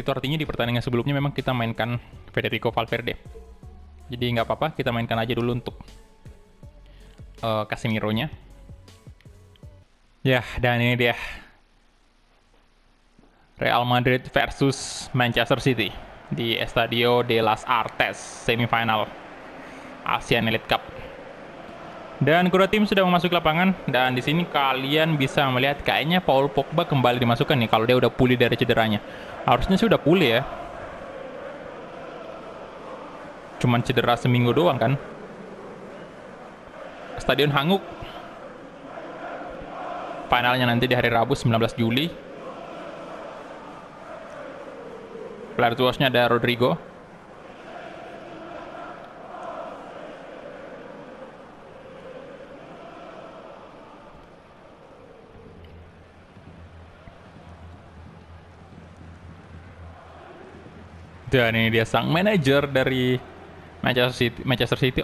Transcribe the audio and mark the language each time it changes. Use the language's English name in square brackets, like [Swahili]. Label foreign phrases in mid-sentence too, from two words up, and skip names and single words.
[Indonesian] Itu artinya di pertandingan sebelumnya memang kita mainkan Federico Valverde. Jadi nggak apa-apa, kita mainkan aja dulu untuk Casemiro-nya. Ya, dan ini dia Real Madrid versus Manchester City di Estadio de las Artes, semifinal Asian Elite Cup. Dan kedua tim sudah memasuki lapangan, dan di sini kalian bisa melihat kayaknya Paul Pogba kembali dimasukkan nih kalau dia udah pulih dari cederanya. Harusnya sih udah pulih ya. Cuman cedera seminggu doang kan. Stadion Hanguk. Finalnya nanti di hari Rabu 19 Juli. [English] Player to watch- [Indonesian] nya ada Rodrigo. Dan ini dia sang manajer dari Manchester City.